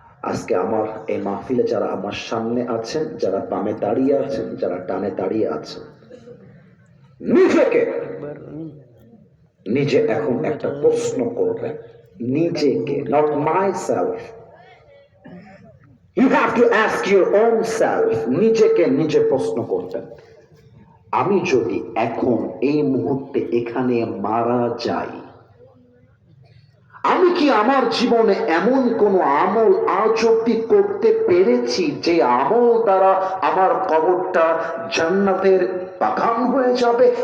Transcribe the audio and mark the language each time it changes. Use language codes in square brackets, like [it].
[bn] আজকে আমার এই মাহফিলে যারা আমার সামনে আছেন, যারা বামে দাঁড়িয়ে আছেন, যারা ডানে দাঁড়িয়ে আছেন, নিজে এখন একটা প্রশ্ন করবেন, নিজেকে, [en] not myself. You have to ask your own self. [bn] নিজেকে নিজে প্রশ্ন করবেন, আমি যদি এখন এই মুহূর্তে এখানে মারা যাই, আমি কি আমার জীবনে এমন কোন আমল আজ অব্দি করতে পেরেছি যে আমল দ্বারা আমার কবরটা জান্নাতের বাগান হয়ে যাবে?